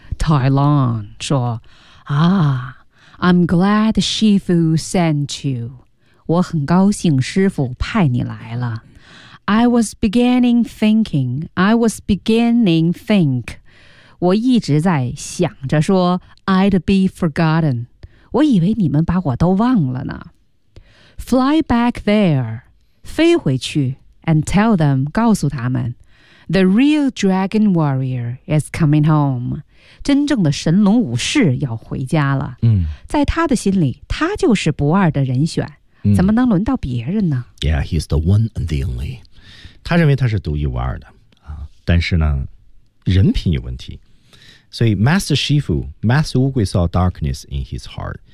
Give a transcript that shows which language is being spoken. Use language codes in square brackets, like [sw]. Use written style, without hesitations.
[zh] Tylon 说：“啊 ， [en] I'm glad Shifu sent you， [zh] 我很高兴师傅派你来了。 [en] I was beginning think， [zh] 我一直在想着说 [en] ，I'd be forgotten。” [zh] 我以为你们把我都忘了呢。 [en] Fly back there, [zh] 飞回去 [en] and tell them, [zh] 告诉他们 [en] The real dragon warrior is coming home. [zh] 真正的神龙武士要回家了。在他的心里，他就是不二的人选。怎么能轮到别人呢？ [en] Yeah, he's the one and the only. [zh] 他认为他是独一无二的。但是呢，人品有问题。所以 Master Shifu, Master 乌龟 [en] saw darkness in his heart.